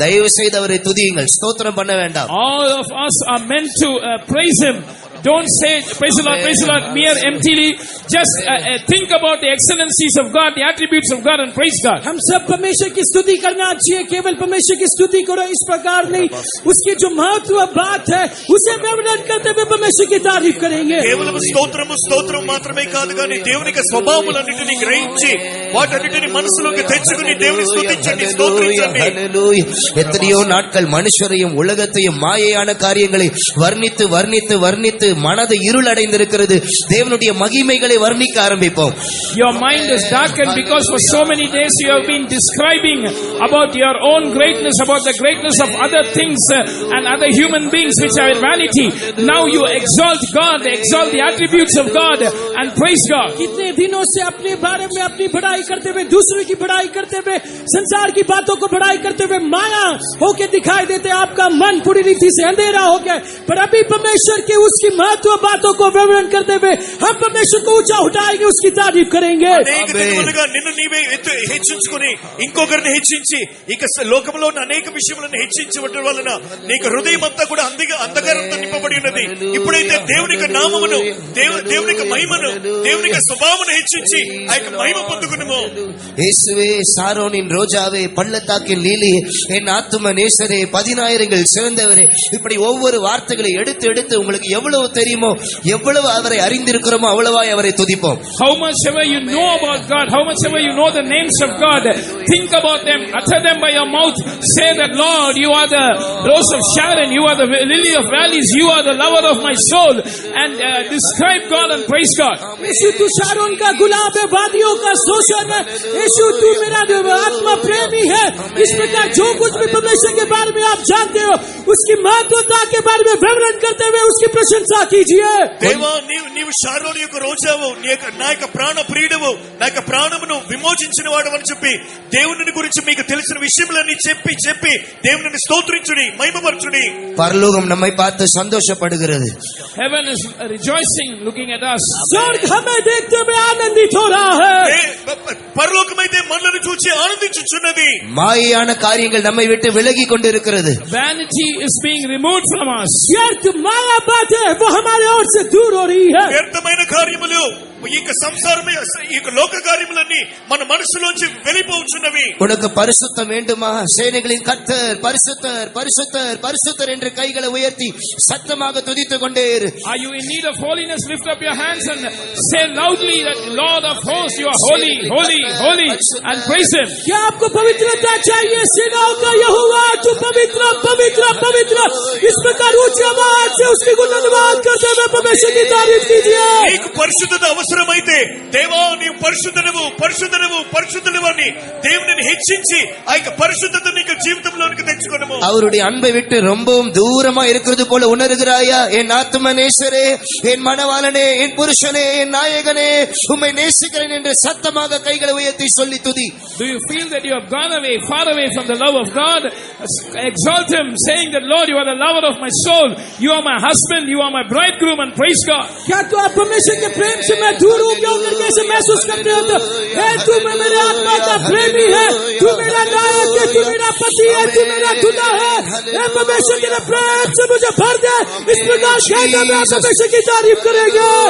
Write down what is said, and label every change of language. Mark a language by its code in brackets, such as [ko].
[ta] தயவு செய்து அவரை துதியுங்கள், ஸ்தோத்திரம் பண்ண வேண்டாம். [en] All of us are meant to praise Him. Don't say praise the Lord mere emptily. Just think about the excellencies of God, the attributes of God, and praise God. [hi] हम सब परमेश्वर की स्तुति करना चाहिए. केवल परमेश्वर की स्तुति करो इस प्रकार नहीं, उसकी जो महत्व बात है उसे वर्णन करते हुए परमेश्वर की तारीफ करेंगे. [te] కేవలం స్తోత్రం మాత్రమే కాదు కానీ దేవుని యొక్క స్వభావములన్నిటిని గ్రహించి వాటన్నిటిని మనసులోకి తెచ్చుకుని దేవుని స్తుతించండి, స్తోత్రించండి. [ta] ஹல்லேலூயா. எத்தனையோ நாட்கள் மனுஷரையும் உலகத்தையும் மாயையான காரியங்களை வர்ணித்து வர்ணித்து வர்ணித்து மனது இருளடைந்திருக்கிறது. தேவனுடைய மகிமைகளை வர்ணிக்க ஆரம்பிப்போம். [en] Your mind is darkened because for so many days you have been describing about your own greatness, about the greatness of other things and other human beings which are vanity. Now you exalt God, exalt the attributes of God and praise God. [hi] कितने दिनों से अपने बारे में अपनी बड़ाई करते हुए, दूसरों की बड़ाई करते हुए, संसार की बातों को बड़ाई करते हुए माया होके दिखाई देते, आपका मन पूरी रीति से अंधेरा हो गया. पर अभी परमेश्वर की उसकी महत्व बातों को वर्णन करते हुए हम परमेश्वर को ऊंचा उठाएंगे, उसकी तारीफ करेंगे. [te] అనేక దినములుగా నిన్ను నీవే హెచ్చించుకుని ఇంకొకరిని హెచ్చించి ఇక లోకంలో ఉన్న అనేక విషయములను హెచ్చించడం వలన నీకు హృదయం అంతా కూడా అంధకారంతో నింపబడి ఉన్నది. ఇప్పుడైతే దేవుని యొక్క నామమును, దేవుని యొక్క మహిమను, దేవుని యొక్క స్వభావమును హెచ్చించి ఆ యొక్క మహిమ పొందుకునుము. [ta] இயேசுவே, சாரோனின் ரோஜாவே, பள்ளத்தாக்கின் லீலியே, என் ஆத்தும நேசரே, 10,000 சிறந்தவரே, இப்படி ஒவ்வொரு வார்த்தைகளை எடுத்து எடுத்து உங்களுக்கு எவ்வளவு தெரியுமோ, எவ்வளவு அவரை அறிந்திருக்கிறோமோ அவ்வளவாய் அவரை துதிப்போம். [en] How much ever you know about God, how much ever you know the names of God, think about them, utter them by your mouth. Say that, Lord, you are the rose of Sharon, you are the lily of valleys, you are the lover of my soul, and describe God and praise God. [hi] यीशु तू Sharon का गुलाब है, वादियों का शोषण है. यीशु तू मेरा आत्मा प्रेमी है. इस प्रकार जो कुछ भी परमेश्वर के बारे में आप जानते हो उसकी महत्वता के बारे में विवरण करते हुए उसकी प्रशंसा कीजिए. [te] దేవా, నీవు షారోను యొక్క రోజావు, నా యొక్క ప్రాణ ప్రియుడవు, నా యొక్క ప్రాణమును విమోచించిన వాడు అని చెప్పి దేవుని గురించి మీకు తెలిసిన విషయములన్నీ చెప్పి చెప్పి దేవుని స్తోత్రించుడి, మహిమపరచుడి. [ta] பரலோகம் நம்மை பார்த்து சந்தோஷப்படுகிறது. [en] Heaven is rejoicing looking at us. [hi] स्वर्ग हमें देखते हुए आनंदित हो रहा है. [te] పరలోకమైతే మనల్ని చూసి ఆనందించుచున్నది. [ta] மாயையான காரியங்கள் நம்மை விட்டு விலகி கொண்டிருக்கிறது. [en] Vanity is being removed from us. [hi] व्यर्थ माया बातें वो हमारे ओर से दूर हो रही है. [te] వ్యర్థమైన కార్యములు, ఈ సంసారమే, ఈ లోక కార్యములన్నీ మన మనసులోంచి వెళ్ళిపోవచ్చున్నవి. [ta] உனக்கு பரிசுத்தம் வேண்டுமா? சேனைகளின் கர்த்தர் பரிசுத்தர் பரிசுத்தர் பரிசுத்தர் என்று கைகளை உயர்த்தி சத்தமாக துதித்துக் கொண்டே இரு. [en] Are you in need of holiness? Lift up your hands and say loudly that Lord of hosts, you are holy, holy, holy, and praise Him. [hi] क्या आपको पवित्रता चाहिए? सेनाओं का यहोवा तू पवित्र पवित्र पवित्र, इस प्रकार ऊंची आवाज से उसकी गुणगान करते हुए परमेश्वर की तारीफ कीजिए. [te] నీకు పరిశుద్ధత అవసరమైతే దేవా నీవు పరిశుద్ధుడవు పరిశుద్ధుడవు పరిశుద్ధుడవు అని దేవుని హెచ్చించి ఆ యొక్క పరిశుద్ధత నీకు జీవితంలోనికి తెచ్చుకొనుము. [ta] அவருடைய அன்பை விட்டு ரொம்பவும் தூரமா இருக்கிறது போல உணர்கிறாயா? என் ஆத்தும நேசரே, என் மணவாளனே, என் புருஷனே, என் நாயகனே, உம்மை நேசிக்கிறேன் என்று சத்தமாக கைகளை உயர்த்தி சொல்லி துதி. [en] Do you feel that you have gone away, far away from the love of God? Exalt Him, saying that Lord, you are the lover of my soul, you are my husband, you are my bridegroom, and praise God. [hi] क्या तो आप परमेश्वर के प्रेम से मैं दूर हूँ क्यों करके ऐसे महसूस करते हो? तो तू मेरे आत्मा का प्रेमी है, तू मेरा नायक है, तू मेरा पति है, तू मेरा खुदा है. परमेश्वर के प्रेम से मुझे भर दे. इस प्रकार कहते हुए आप परमेश्वर की तारीफ करेंगे.